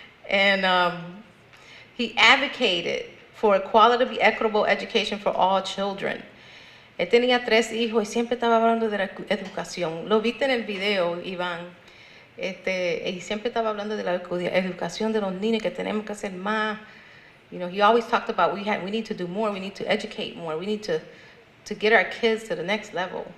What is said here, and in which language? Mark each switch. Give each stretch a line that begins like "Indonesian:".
English: And he advocated for a quality, equitable education for all children.
Spanish: Él tenía 3 hijos y siempre estaba hablando de la educación. Lo viste en el video, Iván. Y siempre estaba hablando de la educación de los niños, que tenemos que hacer más.
English: You know, he always talked about we need to do more, we need to educate more, we need to get our kids to the next level.